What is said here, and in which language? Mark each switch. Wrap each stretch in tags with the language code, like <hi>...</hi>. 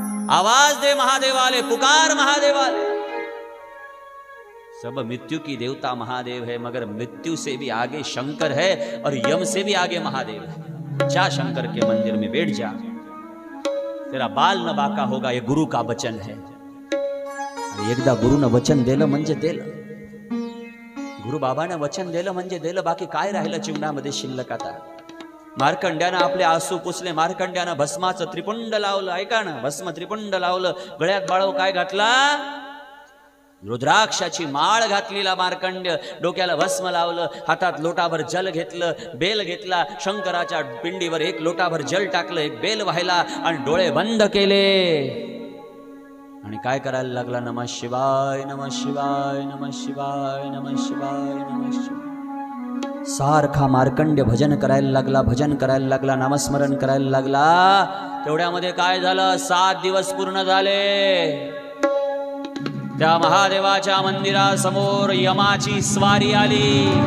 <mr>आवाज दे महादेवाले, पुकार महादेवाले.</mr> <hi>सब मृत्यु की देवता महादेव है, मगर मृत्यु से भी आगे शंकर है और यम से भी आगे महादेव है. जा शंकर के मंदिर में बैठ जा, तेरा बाल न बाका होगा. ये गुरु का वचन है.</hi> <mr>आणि एकदा गुरुनं वचन दिलं म्हणजे दिलं. गुरु बाबानं वचन दिलं म्हणजे दिलं. बाकी काय राहिलं जीवनामध्ये शिल्लक? आता मार्कंड्यानं आपले आसू पुसले. मार्कंड्यानं भस्माचं त्रिपुंड लावलं. ऐका ना, भस्म त्रिपुंड लावलं. गळ्यात बाळव काय घातला? रुद्राक्षाची माळ घातलेला मार्कंड्य. डोक्याला भस्म लावलं. हातात लोटाभर जल घेतलं, बेल घेतला. शंकराच्या पिंडीवर 1 लोटाभर जल टाकलं, 1 बेल व्हायला आणि डोळे बंद केले. आणि काय करायला लागला?</mr> <sa>नमः शिवाय नमः शिवाय नमः शिवाय नमः शिवाय नमः शिवाय.</sa> <mr>सारखा मार्कंड्य भजन करायला लागला, भजन करायला लागला, नामस्मरण करायला लागला. तेवढ्यामध्ये काय झालं? 7 दिवस पूर्ण झाले. त्या महादेवाच्या मंदिरासमोर यमाची स्वारी आली.</mr>